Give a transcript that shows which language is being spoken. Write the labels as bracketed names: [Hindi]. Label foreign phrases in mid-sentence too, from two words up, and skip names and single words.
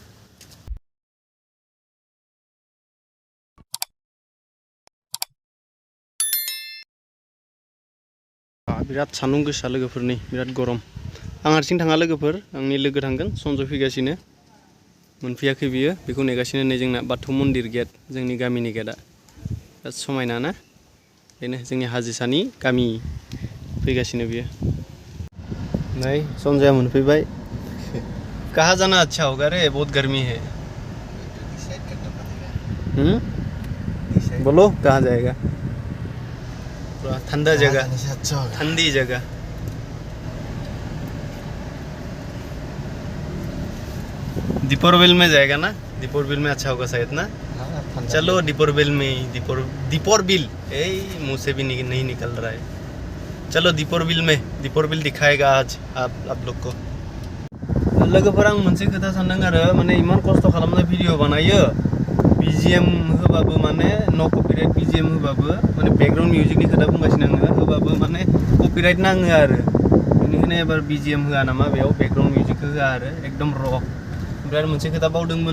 [Bodo] बिराद सान्दुं गोसा लोगोफोर नै बिराद गरम आं हारसिं थाङा लोगोफोर आंनि लोगो थांगोन सन्जय फैगासिनो मोनफैयाखै बियो बेखौ नेगासिनो नै जोंना बाथौ मन्दिर गेट जोंनि गामिनि गेटआ बिराद समायना ना बेनो जोंनि हाजिसानि गामि फैगासिनो बियो नै सन्जया मोनफैबाय [Hindi] कहाँ जाना अच्छा होगा रे बहुत गर्मी है बोलो कहाँ जाएगा पूरा ठंडा जगह ठंडी जगह दीपोर बिल में जाएगा ना दीपोर बिल में अच्छा होगा शायद ना चलो दीपोर बिल में दीपोर बिल मुंह से भी नहीं निकल रहा है चलो दीपोर बिल दिखाएगा आज आप लोग को [Bodo] लोगोफोर आं मोनसे खोथा सानदों आरो माने इमान खस्थ' खालामना भिडिअ बानायो BGM होबाबो माने [English] no copyright [Bodo] BGM होबाबो माने बैकग्राउंड मिउजिकनि खोथा बुंगासिनो आङो होबाबो माने कपिराइट नाङो आरो बेनिखायनो एबार BGM होआ नामा बेयाव बैकग्राउंड मिउजिकखौ होआ आरो एकदम र' ओमफ्राय मोनसे खोथा बावदोंमोन